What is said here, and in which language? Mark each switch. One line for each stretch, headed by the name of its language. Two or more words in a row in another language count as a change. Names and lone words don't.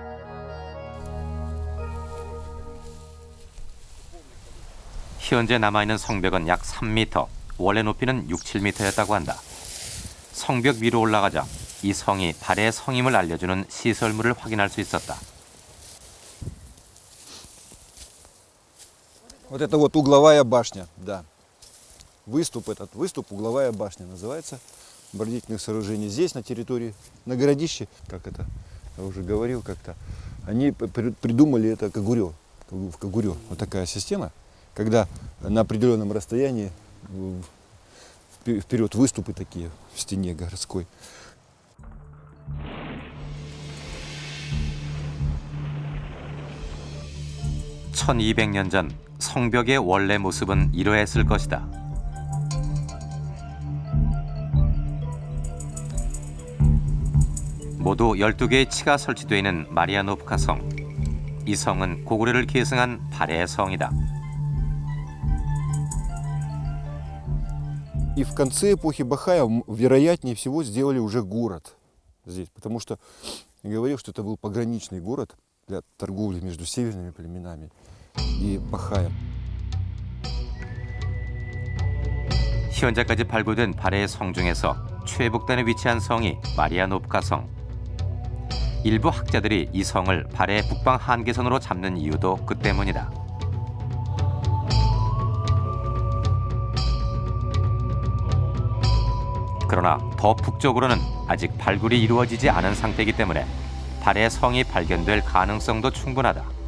Korean: 현재 남아있는 성벽은 약 3m, 원래 높이는 6, 7m였다고 한다. 성벽 위로 올라가자 이 성이 발해의 성임을 알려주는 시설물을 확인할 수 있었다.
Russian: Вот это вот угловая башня, да. Выступ, угловая башня называется, оборонительных сооружений. Здесь, на территории, на городище, как это, я уже говорил как-то, они придумали это Кагурё, в Кагурё. Вот такая система, когда на определенном расстоянии вперед выступы такие в стене городской.
Korean: (1200년) 전 성벽의 원래 모습은 이러했을 것이다. 모두 12개의 치가 설치되어 있는 마리아노프카 성. 이 성은 고구려를 계승한 발해의 성이다.
Russian: И в конце эпохи Бахая, вероятнее всего, сделали уже город здесь, потому что я говорил, что это был пограничный город для торговли между северными племенами и Бахаем.
Korean: 현재까지 발굴된 발해의 성 중에서 최북단에 위치한 성이 마리아노프카 성. 일부 학자들이 이 성을 발해의 북방 한계선으로 잡는 이유도 그 때문이다. 그러나 더 북쪽으로는 아직 발굴이 이루어지지 않은 상태이기 때문에 발해의 성이 발견될 가능성도 충분하다.